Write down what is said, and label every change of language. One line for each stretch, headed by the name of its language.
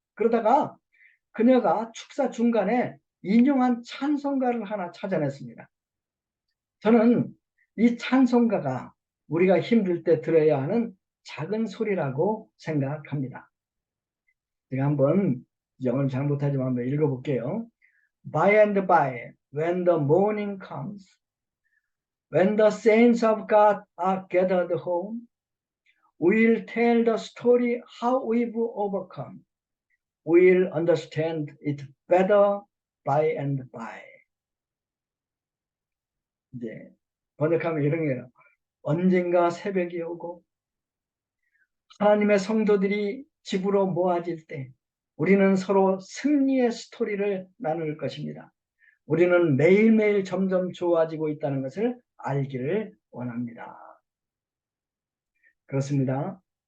Korean: 그러다가 그녀가 축사 중간에 인용한 찬송가를 하나 찾아냈습니다. 저는 이 찬송가가 우리가 힘들 때 들어야 하는 작은 소리라고 생각합니다. 제가 한번 영어를 잘 못하지만 한번 읽어볼게요.
English: By and by, when the morning comes, when the saints of God are gathered home, we'll tell the story how we've overcome. We'll understand it better by and by.
Korean: 이제 번역하면 이런 거예요. 언젠가 새벽이 오고 하나님의 성도들이 집으로 모아질 때 우리는 서로 승리의 스토리를 나눌 것입니다. 우리는 매일매일 점점 좋아지고 있다는 것을 알기를 원합니다. 그렇습니다.